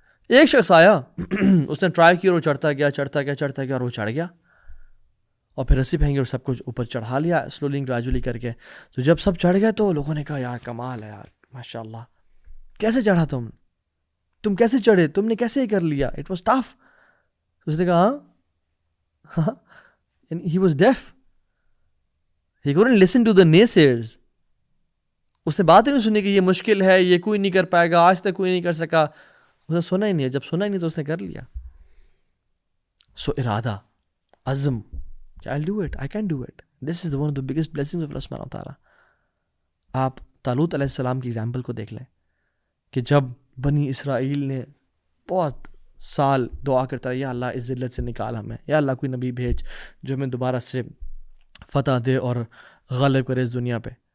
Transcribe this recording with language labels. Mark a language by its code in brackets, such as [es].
[ur] ایک شخص آیا اس نے ٹرائی کیا اور وہ چڑھتا گیا اور وہ چڑھ گیا، اور پھر رسی پھینکی اور سب کچھ اوپر چڑھا لیا [en] slowly gradually [ur] کر کے. تو جب سب چڑھ گئے تو لوگوں نے کہا یار کمال ہے یار، ماشاء اللہ، کیسے چڑھا تم کیسے چڑھے، تم نے کیسے کر لیا، [en] It was tough. [ur] اس نے کہا ہاں [en] he was deaf, he couldn't listen to the naysayers. [ur] اس نے بات ہی نہیں سنی کہ یہ مشکل ہے، یہ کوئی نہیں کر پائے گا، آج تک کوئی نہیں کر سکا. اس نے سنا ہی نہیں. جب سنا ہی نہیں تو اس نے کر لیا. [en] so [ur] ارادہ، عزم کہ [en] I'll do it, I can do it. This is one of the biggest blessings of Allah subhanahu wa ta'ala. [ur] آپ طالوت علیہ السلام کی ایگزامپل کو دیکھ لیں کہ جب بنی اسرائیل نے بہت سال دعا کرتا رہا، یا اللہ اس ذلت سے نکال ہمیں، یا اللہ کوئی نبی بھیج جو ہمیں دوبارہ سے فتح دے اور غالب کرے اس دنیا پہ.